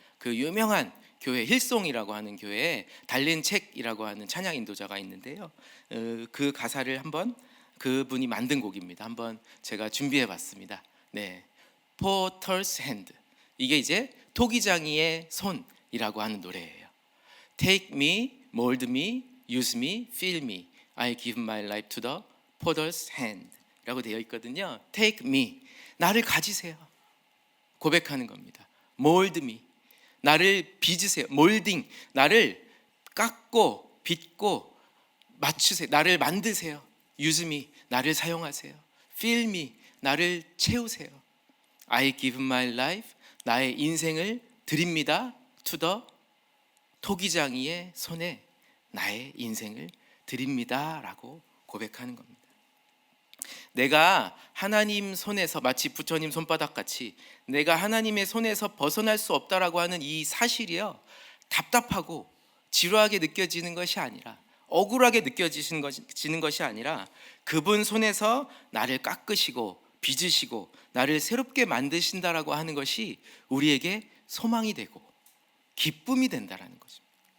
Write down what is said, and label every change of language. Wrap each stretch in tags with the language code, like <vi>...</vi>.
<ko>그 유명한 교회 힐송이라고 하는 교회에 달린 책이라고 하는 찬양 인도자가 있는데요. 그 가사를 한번 그분이 만든 곡입니다. 한번 제가 준비해 봤습니다.</ko> <en>네, Potter's Hand.</en> <ko>이게 이제 토기장이의 손이라고 하는 노래예요.</ko> <en>Take me, mold me, use me, fill me. I give my life to the Potter's hand.</en> <ko>라고 되어 있거든요.</ko> <en>Take me,</en> <ko>나를 가지세요. 고백하는 겁니다.</ko> <en>Mold me,</en> <ko>나를 빚으세요.</ko> <en>Molding,</en> <ko>나를 깎고 빚고 맞추세요. 나를 만드세요.</ko> <en>Use me,</en> <ko>나를 사용하세요.</ko> <en>Fill me,</en> <ko>나를 채우세요.</ko> <en>I give my life,</en> <ko>나의 인생을 드립니다.</ko> <en>To the</en> <ko>토기장이의 손에 나의 인생을 드립니다 라고 고백하는 겁니다. 내가 하나님 손에서, 마치 부처님 손바닥 같이 내가 하나님의 손에서 벗어날 수 없다라고 하는 이 사실이요, 답답하고 지루하게 느껴지는 것이 아니라, 억울하게 느껴지는 것이 아니라, 그분 손에서 나를 깎으시고 빚으시고 나를 새롭게 만드신다라고 하는 것이 우리에게 소망이 되고 기쁨이 된다라는 것입니다.</ko>